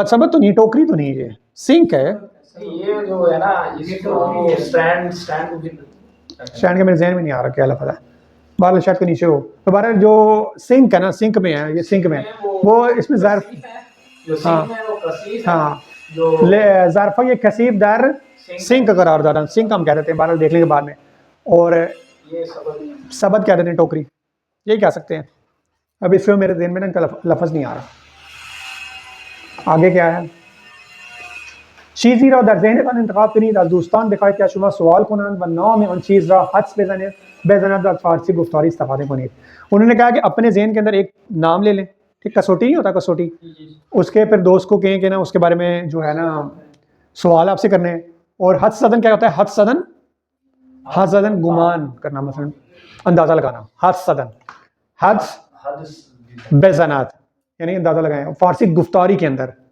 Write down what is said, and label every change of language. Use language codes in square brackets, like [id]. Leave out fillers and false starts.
[ur] سبد تو نہیں، ٹوکری تو نہیں، یہ سنک ہے. یہ جو ہے نا اس کو اسٹینڈ کو بھی اسٹینڈ کا میرے ذہن میں نہیں آ رہا کیا لفظ ہے. بہرحال شاید کے نیچے ہو. دوبارہ جو سنک ہے نا، سنک میں ہے، یہ سنک میں وہ اس میں ظرف جو سنک ہے وہ کثیف ہے. ہاں جو [fa] ظرف یہ کثیف در سنک قرار دارند. [ur] سنک ہم کہہ دیتے ہیں بہرحال دیکھ لیں گے بعد میں. اور یہ سبب سبد کہہ دیتے ہیں ٹوکری. یہی کہہ سکتے ہیں. اب اس میں میرے ذہن میں نا ان کا لفظ نہیں آ رہا. آگے کیا ہے؟ [fa] چیزی را در ذهنتان انتخاب کنید از دوستان بخواهید که از شما سوال کنند و نام آن چیز را حدس بزنند و از فارسی گفتاری استفاده کنید. [ur] انہوں نے کہا کہ اپنے ذہن کے اندر ایک نام لے لیں، ٹھیک، کسوٹی نہیں ہوتا کسوٹی، اس کے پھر دوست کو کہیں کہ نا اس کے بارے میں جو ہے نا سوال آپ سے کرنے ہیں. اور حدس زدن کیا ہوتا ہے؟ حدس زدن گمان کرنا، مثلا اندازہ لگانا. حدس زدن، حدس بزنات یعنی اندازہ لگائیں فارسی گفتاری کے اندر.